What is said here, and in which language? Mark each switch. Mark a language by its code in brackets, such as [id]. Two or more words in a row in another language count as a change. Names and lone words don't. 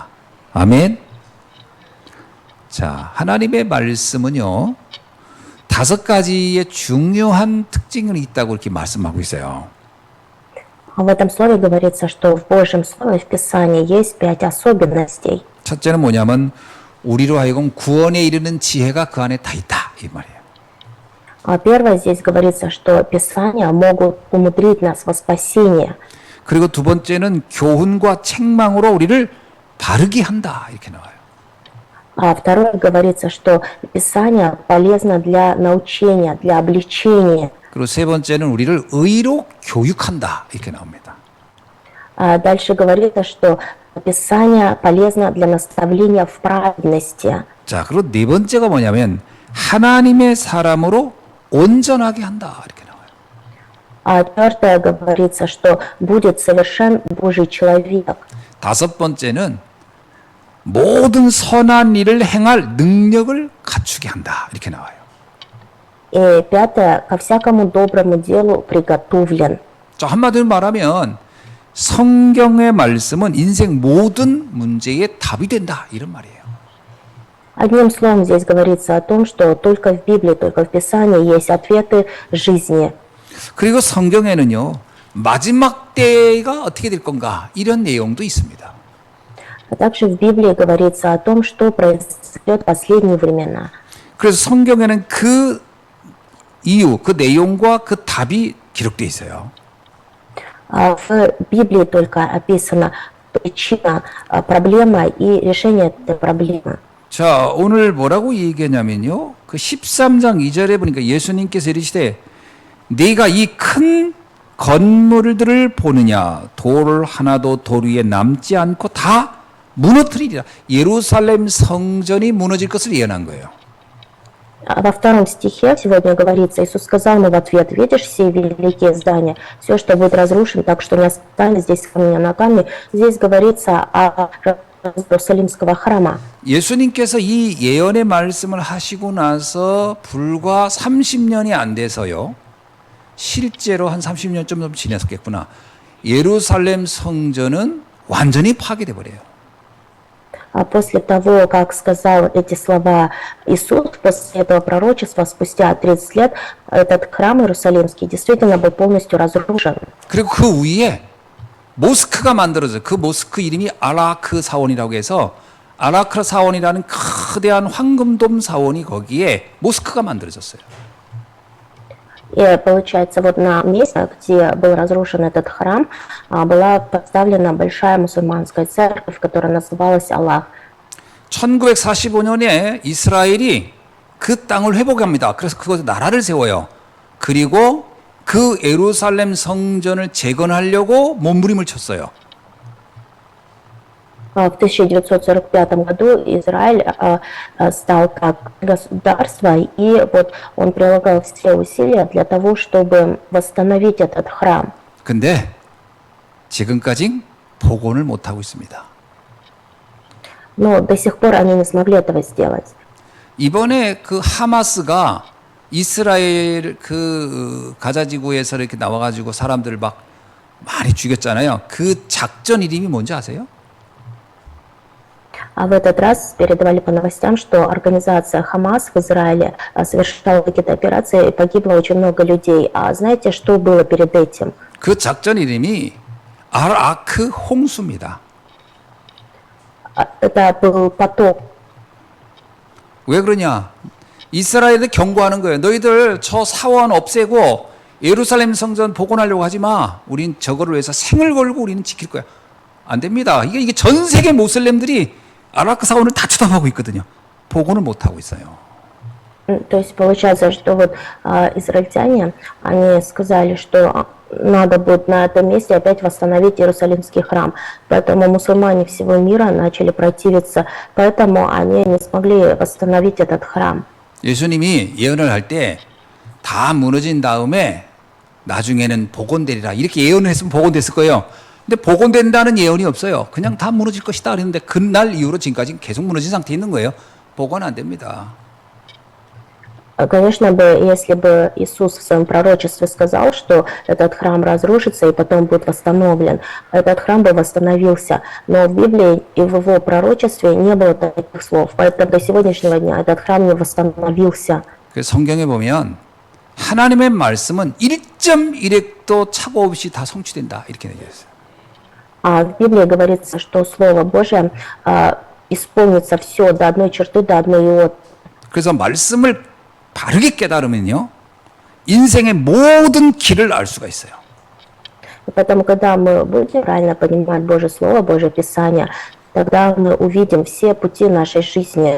[ko] 아멘. 자, 하나님의 말씀은요 5가지의 중요한 특징이 있다고 이렇게 말씀하고 있어요. [ru] В этом слове говорится, что в Божьем Слове, в Писании есть 5 особенностей. [ko] 첫째는 뭐냐면 우리로 하여금 구원에 이르는 지혜가 그 안에 다 있다 이 말이에요. [ru] Первое, здесь говорится, что Писания могут умудрить нас во спасение. [ko] 그리고 두 번째는 교훈과 책망으로 우리를 바르게 한다 이렇게 나와요. [ru] А второе говорится, что Писание полезно для научения, для обличения. [ko] 그리고 세 번째는 우리를 의로 교육한다. 이렇게 나옵니다. [ru] А дальше говорится, что Писание полезно для наставления в праведности. [ko] 자, 그리고 네 번째가 뭐냐면 하나님의 사람으로 온전하게 한다. 이렇게 나와요. [ru] А четвертое говорится, что будет совершен Божий человек. [ko] 다섯 번째는 모든 선한 일을 행할 능력을 갖추게 한다. 이렇게 나와요. [ru] И пятое, ко всякому доброму делу приготовлен. [ko] 자, 한마디로 말하면 성경의 말씀은 인생 모든 문제의 답이 된다. 이런 말이에요. [ru] Одним словом, здесь говорится о том, что только в Библии, только в Писании есть ответы жизни. [ko] 그리고 성경에는요, 마지막 때가 어떻게 될 건가? 이런 내용도 있습니다. [ru] А также в Библии говорится о том, что произойдет в последние времена. [ko] 그래서 성경에는 그 이유, 그 내용과 그 답이 기록되어 있어요. [ru] А в Библии только описана причина, проблема и решение этой проблемы. [ko] 자, 오늘 뭐라고 얘기하냐면요. 그 13장 2절에 보니까 예수님께서 이르시되 네가 이 큰 건물들을 보느냐 돌 하나도 돌 위에 남지 않고 다 무너뜨리리라. 예루살렘 성전이 무너질 것을 예언한 거예요. [ru] А во втором стихе сегодня говорится, Иисус сказал ему в ответ: «Видишь все великие здания, все, что будет разрушено, так что не останется здесь камня на камне». Здесь говорится о Иерусалимского храма. [ko] 예수님께서 이 예언의 말씀을 하시고 나서 불과 30년이 안 돼서요. 실제로 한 30년 좀 지났겠구나. 예루살렘 성전은 완전히 파괴돼 버려요. [ru] А после того, как сказал эти слова Иисус, после этого пророчества, спустя 30 лет, этот храм Иерусалимский действительно был полностью разрушен. [ko] 그리고 그 위에 모스크가 만들어져요. 그 모스크 이름이 아라크 사원이라고 해서 아라크 사원이라는 거대한 황금돔 사원이 거기에 모스크가 만들어졌어요. [ru] И получается, вот на месте, где был разрушен этот храм, была поставлена большая мусульманская церковь, которая называлась Аллах. [ko] 1945년에 이스라엘이 그 땅을 회복합니다. 그래서 그곳에 나라를 세워요. 그리고 그 예루살렘 성전을 재건하려고 몸부림을 쳤어요. [ru] В 1945 году Израиль стал как государство, и вот он прилагал все усилия для того, чтобы восстановить этот храм. [ko] 근데 지금까지 복원을 못 하고 있습니다. [ru] Но до сих пор они не смогли этого сделать. [ko] 이번에 그 하마스가 이스라엘 그 가자지구에서 이렇게 나와가지고 사람들을 막 많이 죽였잖아요. 그 작전 이름이 뭔지 아세요? [ru] А в этот раз передавали по новостям, что организация Хамас в Израиле совершала какие-то операции, и погибло очень много людей. А знаете, что было перед этим? [ko] 그 작전 이름이 아라크 홍수입니다. [ru] Это был потоп. [ko] 왜 그러냐? 이스라엘을 경고하는 거예요. 너희들 저 사원 없애고 예루살렘 성전 복원하려고 하지 마. 우린 저거를 위해서 생을 걸고 우리는 지킬 거야. 안 됩니다. 이게 전 세계 모슬렘들이 아라크 사원을 다 쳐다보고 있거든요. 복원을 못 하고 있어요. [ru] То есть получается, что вот израильтяне, они сказали, что надо будет на этом месте опять восстановить Иерусалимский храм. Поэтому мусульмане всего мира начали противиться, поэтому они не смогли восстановить этот храм. [ko] 예수님이 예언을 할 때 다 무너진 다음에 나중에는 복원되리라 이렇게 예언을 했으면 복원됐을 거예요. 근데 복원된다는 예언이 없어요. 그냥 다 무너질 것이다 그랬는데 그날 이후로 지금까지 계속 무너진 상태에 있는 거예요. 복원 안 됩니다. [ru] Конечно бы, если бы Иисус в своем пророчестве сказал, что этот храм разрушится и потом будет восстановлен, этот храм бы восстановился. Но в Библии и в его пророчестве не было таких слов. Поэтому до сегодняшнего дня этот храм не восстановился. [ko] 그래서 성경에 보면 하나님의 말씀은 1.1획도 착오 없이 다 성취된다 이렇게 되어 있어요. [ru] А в Библии говорится, что Слово Божие исполнится все до одной черты, до одной иоты. [ko] 그래서 말씀을 바르게 깨달으면요. 인생의 모든 길을 알 수가 있어요. [ru] И поэтому, когда мы будем правильно понимать Божье Слово, Божье Писание, тогда мы увидим все пути нашей жизни.